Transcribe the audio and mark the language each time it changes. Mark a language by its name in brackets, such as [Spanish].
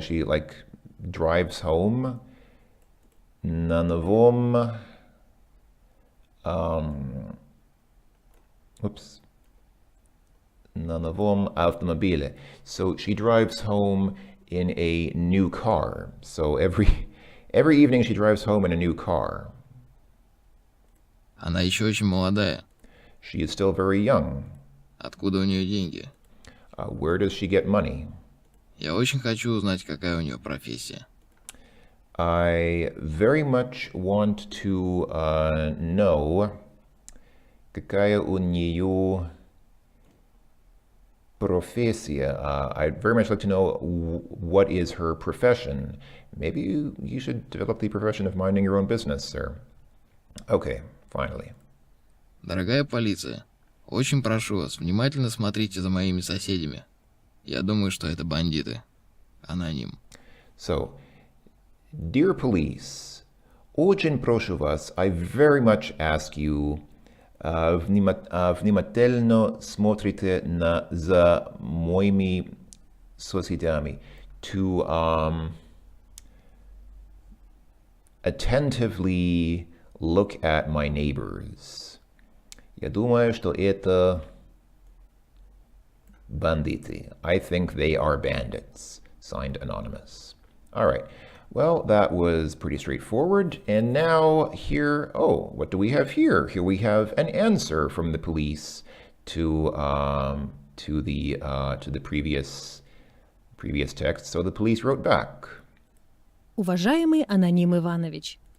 [English] She like drives home [Russian] на новом на новом автомобиле. [English] So she drives home in a new car. So every evening she drives home in a new car. [Russian] Она еще очень молодая. [English] She is still very young. [Russian] Откуда у нее деньги? [English] Where does she get money? [Russian] Я очень хочу узнать, какая у нее профессия. [English] I very much want to know [Russian] какая у нее профессия. [English] I'd very much like to know what is her profession. Maybe you should develop the profession of minding your own business, sir. Okay, finally. [Russian] Дорогая полиция, очень прошу вас, внимательно смотрите за моими соседями. Я думаю, что это бандиты. Аноним. [English] So, dear police, [Russian] очень прошу вас, [English] I very much ask you, [Russian] внимательно смотрите за моими соседями, [English] to attentively look at my neighbors. [Russian] Я думаю, что это бандиты. [English] I think they are bandits. Signed, Anonymous. All right. Well, that was pretty straightforward. And now here, what do we have here? Here we have an answer from the police to the previous text. So the police wrote back. [Russian] Уважаемый Аноним Иванович.